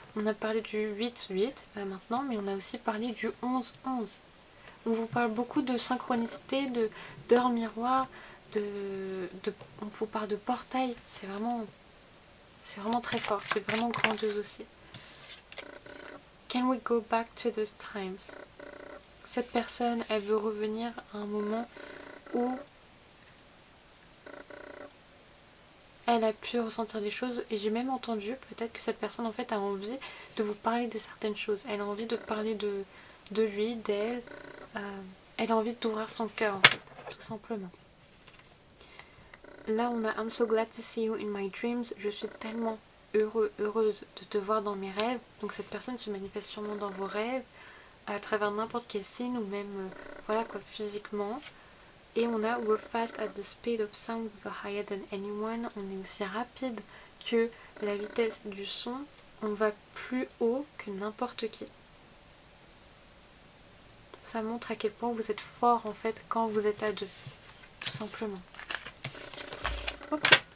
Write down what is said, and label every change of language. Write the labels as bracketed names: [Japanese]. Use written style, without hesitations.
[French] On a parlé du 8-8 là maintenant, mais on a aussi parlé du 11-11. On vous parle beaucoup de synchronicité, d'heures miroir, on vous parle de portail. C'est vraiment très fort. C'est vraiment grandiose aussi. [English] Can we go back to those times? [French] Cette personne, elle veut revenir à un moment où elle a pu ressentir des choses et j'ai même entendu peut-être que cette personne en fait a envie de vous parler de certaines choses. Elle a envie de parler de lui, d'elle. Elle a envie d'ouvrir son cœur en fait, tout simplement. Là on a [English] I'm so glad to see you in my dreams. [French] Je suis tellement heureuse de te voir dans mes rêves. Donc cette personne se manifeste sûrement dans vos rêves, à travers n'importe quel signe ou même voilà quoi, physiquement. Et on a [English] We're fast at the speed of sound, we're higher than anyone. [French] On est aussi rapide que la vitesse du son. On va plus haut que n'importe qui. Ça montre à quel point vous êtes fort en fait quand vous êtes à deux. Tout simplement. Ok.